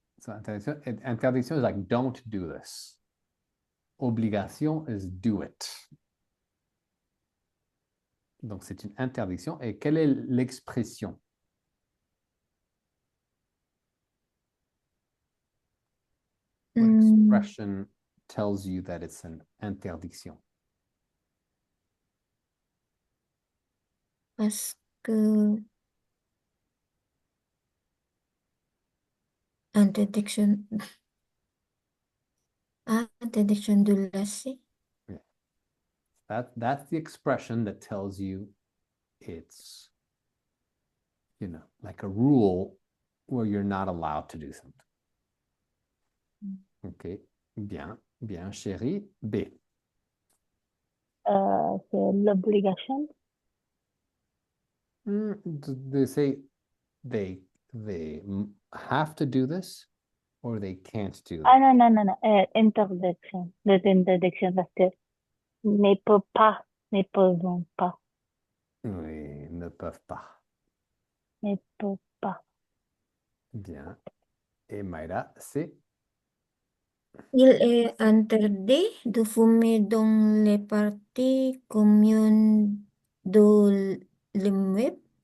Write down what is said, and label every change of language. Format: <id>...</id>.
<en>So, interdiction is like don't do this. Obligation is do it.</en> <fr>Donc, c'est une interdiction. Et quelle est l'expression?</fr> <en>What expression tells you that it's an interdiction?</en> <fr>Parce que interdiction, interdiction de laisser.</fr> <en>Yeah. That's the expression that tells you it's, like a rule where you're not allowed to do something.</en> <fr>OK. Bien, bien, chérie. B. C'est l'obligation.</fr> <en>They say they have to do this or they can't do Ah it.</en> <fr>non, non, non, non. Interdiction. L'interdiction parce que ne peut pas, ne pouvons pas, Oui, ne peuvent pas. ne peut pas. Bien. Et Mayra, c'est Il est interdit de fumer dans les parties communes de l'immeuble.</fr>